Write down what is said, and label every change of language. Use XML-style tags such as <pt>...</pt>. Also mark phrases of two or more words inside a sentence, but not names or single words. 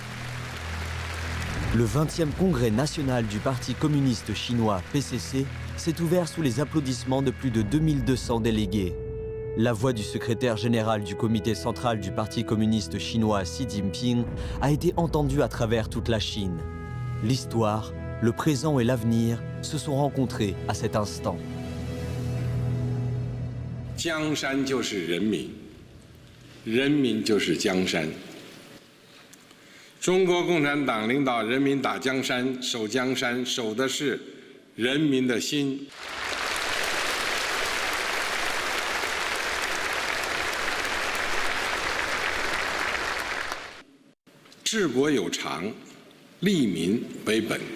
<fr>Le 20e congrès national du Parti communiste chinois PCC s'est ouvert sous les applaudissements de plus de 2200 délégués. La voix du secrétaire général du comité central du Parti communiste chinois Xi Jinping a été entendue à travers toute la Chine. L'histoire, le présent et l'avenir se sont rencontrés à cet instant.</fr> <zh>江山就是人民，人民就是江山。中国共产党领导人民打江山、守江山，守的是人民的心。治国有常，利民为本。</zh>